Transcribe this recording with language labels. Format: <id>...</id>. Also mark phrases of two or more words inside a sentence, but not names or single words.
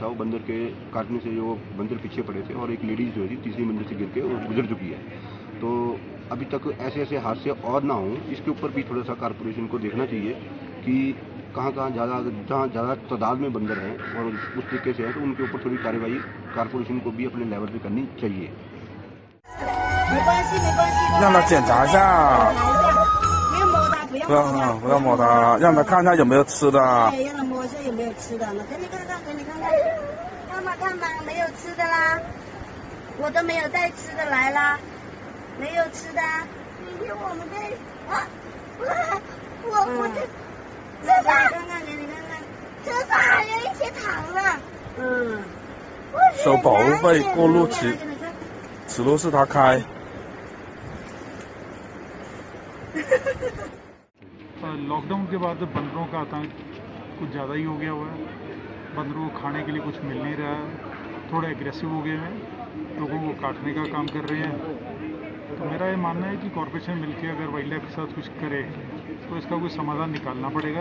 <hi>वो बंदर के काटने से जो बंदर पीछे पड़े थे और एक लेडीज़ जो है तीसरी मंजिल से गिर के वो गुजर चुकी है। तो अभी तक ऐसे हादसे और ना हों, इसके ऊपर भी थोड़ा सा कॉरपोरेशन को देखना चाहिए कि कहाँ जहाँ ज़्यादा तादाद में बंदर हैं और उस तरीके से है तो उनके ऊपर थोड़ी कार्रवाई कॉरपोरेशन को भी अपने लेवल पे करनी चाहिए।</hi> <zh>让他检查一下，不要摸它，让他看看有没有吃的。对，让他摸一下有没有吃的呢？给你看看，看吧，没有吃的啦，我都没有带吃的来啦，没有吃的。明天我们再我这车上看看，给你看看，车上还有一些糖呢。收保护费过路期，此路是他开。</zh> <hi>लॉकडाउन के बाद बंदरों का आतंक कुछ ज़्यादा ही हो गया हुआ है। बंदरों को खाने के लिए कुछ मिल नहीं रहा है, थोड़े एग्रेसिव हो गए हैं, लोगों को काटने का काम कर रहे हैं। तो मेरा ये मानना है कि कॉरपोरेशन मिलकर अगर</hi> <en>wild life</en> <hi>के साथ कुछ करे तो इसका कोई समाधान निकालना पड़ेगा।</hi>